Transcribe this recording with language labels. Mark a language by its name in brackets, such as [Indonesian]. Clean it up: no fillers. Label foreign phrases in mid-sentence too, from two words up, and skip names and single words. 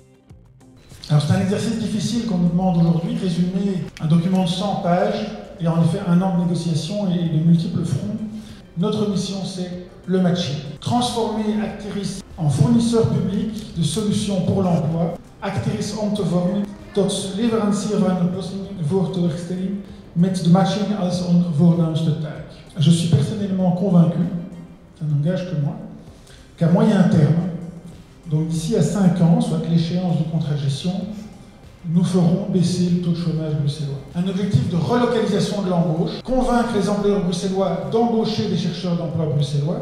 [French] Alors c'est un exercice difficile qu'on nous demande aujourd'hui, résumer un document de 100 pages et en effet un an de négociation et de multiples fronts. Notre mission c'est le matching. Transformer Acteris en fournisseur public de solutions pour l'emploi. [Dutch] Acteris om te vormen tot leverancier van oplossingen voor tewerkstelling met de matching als een voornaamste taak. [French] Je suis personnellement convaincu, ça n'engage que moi, qu'à moyen terme, donc d'ici à 5 ans, soit l'échéance du contrat de gestion, nous ferons baisser le taux de chômage bruxellois. Un objectif de relocalisation de l'embauche, convaincre les employeurs bruxellois d'embaucher des chercheurs d'emploi bruxellois.